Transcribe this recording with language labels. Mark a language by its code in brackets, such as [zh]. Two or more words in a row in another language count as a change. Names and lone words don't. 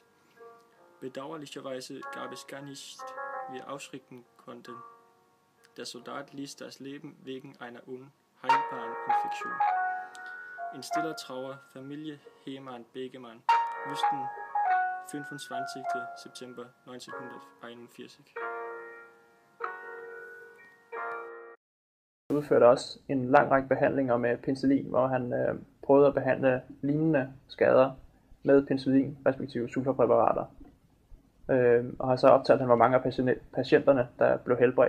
[de] Bedauerlicherweise gab es gar nicht, wie wir ausrichten konnten. Der Soldat ließ das Leben wegen einer unheilbaren Infektion. In stiller Trauer Familie Hemann Begemann Westen 25. September 1941. [da] Han udførte også en lang række behandlinger med penicillin, hvor han prøvede at behandle lignende skader med penicillin, respektive sulfapræparater. Og har så optalt, hvor mange af patienterne, der blev helbredt.